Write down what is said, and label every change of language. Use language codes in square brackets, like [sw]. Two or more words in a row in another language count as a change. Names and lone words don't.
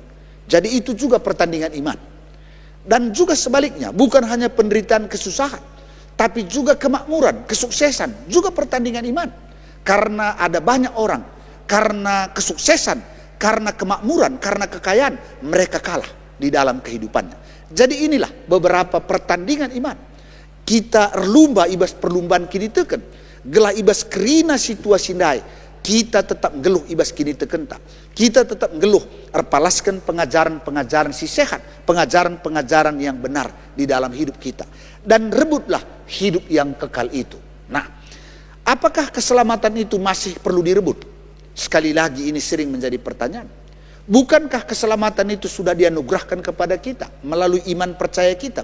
[id] Jadi itu juga pertandingan iman. Dan juga sebaliknya, bukan hanya penderitaan kesusahan, tapi juga kemakmuran, kesuksesan, juga pertandingan iman. Karena ada banyak orang, karena kesuksesan, karena kemakmuran, karena kekayaan, mereka kalah di dalam kehidupannya. Jadi inilah beberapa pertandingan iman. [btx] Kita erlumba ibas perlumbaan kini teken, gelah ibas kerina situasi dai. Kita tetap geluh ibas kini tekenta. Kita tetap geluh erpalaskan pengajaran-pengajaran si sehat, [id] pengajaran-pengajaran yang benar di dalam hidup kita. Dan rebutlah hidup yang kekal itu. Nah, apakah keselamatan itu masih perlu direbut? Sekali lagi ini sering menjadi pertanyaan. Bukankah keselamatan itu sudah dianugerahkan kepada kita melalui iman percaya kita?